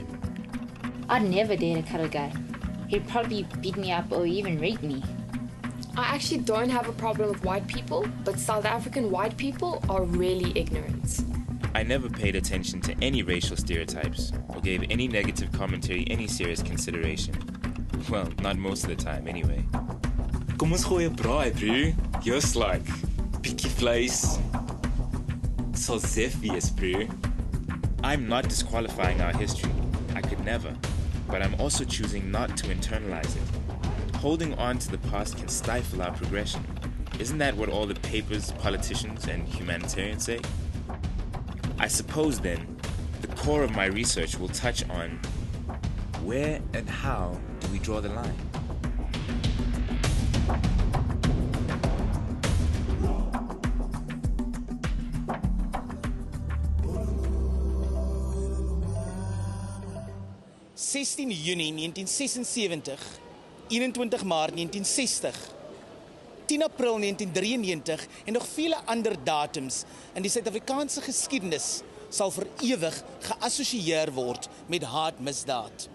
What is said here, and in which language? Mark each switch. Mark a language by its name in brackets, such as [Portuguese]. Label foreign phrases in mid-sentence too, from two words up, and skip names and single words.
[English] I'd never date a colored guy. He'd probably beat me up or even rape me. I actually don't have a problem with white people, but South African white people are really ignorant. I never paid attention to any racial stereotypes or gave any negative commentary any serious consideration. Well, not most of the time, anyway. [Afrikaans] Kom ons gooi 'n braai, [English] bro. Just like [Afrikaans] bietjie vleis. Sal sef wees, bro. [English] I'm not disqualifying our history. I could never. But I'm also choosing not to internalize it. Holding on to the past can stifle our progression. Isn't that what all the papers, politicians, and humanitarians say? I suppose then, the core of my research will touch on where and how do we draw the line? [Afrikaans] Juni 1976, 21 Maart 1960, 10 April 1993 en nog vele ander datums in die Suid-Afrikaanse geskiedenis sal vir ewig geassosieer word met haatmisdaad.